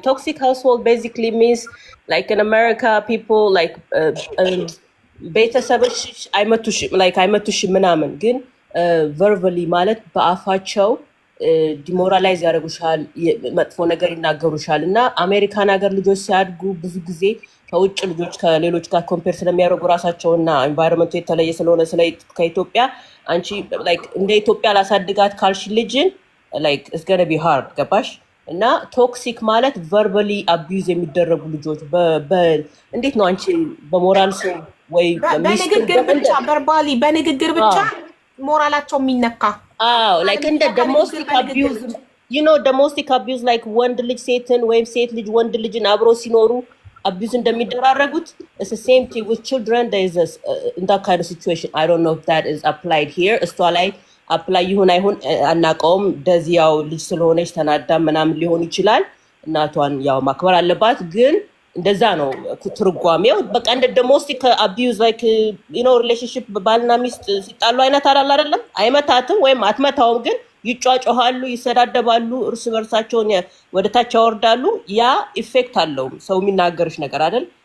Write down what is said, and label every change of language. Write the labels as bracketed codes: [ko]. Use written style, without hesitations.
[en] Toxic household basically means like in America people like [am] ቤተሰብሽ አይመቱሽም ምናምን ግን verbally ማለት በአፋቸው ዲሞራላይዝ ያደርጉሻል፣ መጥፎ ነገር ይናገሩሻል። እና አሜሪካን ሀገር ልጆች ሲያድጉ ብዙ ጊዜ ከውጭ ልጆች ከሌሎች ጋር ኮምፔር ስለሚያደርጉ ራሳቸውና ኤንቫይሮንመንቱ የተለየ ስለሆነ ከኢትዮጵያ አንቺ ላይክ እንደ ኢትዮጵያ ላሳድጋት ካልሽ ልጅን ላይክ [en] it's gonna be hard [am] ገባሽ? እና ቶክሲክ ማለት ቨርባሊ አቢዩዝ የሚደረጉ ልጆች እንዴት ነው አንቺ በሞራል ሰው ወይ በንግግር ብቻ ቨርባሊ በንግግር ብቻ ሞራላቸው የሚነካ [en] like እንደ domestic abuse you know domestic abuse like [am] ወንድ ልጅ ሴትን ወይም ሴት ልጅ ወንድ ልጅን አብሮ ሲኖሩ [en] abuse እንደሚደራረጉት it's the same thing with children. there is in that kind of situation I don't know if that is applied here [am] እሷ ላይ አፕላይ ይሁን አይሁን አናውቀውም። እንደዚህ ያው ልጅ ስለሆነች ተናዳ ምናምን ሊሆን ይችላል። እናቷን ያው ማክበር አለባት። ግን እንደዛ ነው ትርጓሜው። በቃ እንደ [en] domestic abuse like you know relationship [am] ባልና ሚስት ሲጣሉ አይነት አይደለም። አይመታትም ወይም አትመታውም፣ ግን ይጫጫሃሉ፣ ይሰዳደባሉ፣ እርስ በርሳቸውን ወደ ታች ያወርዳሉ። ያ ኢፌክት አለው ሰው የሚናገርሽ ነገር አይደል?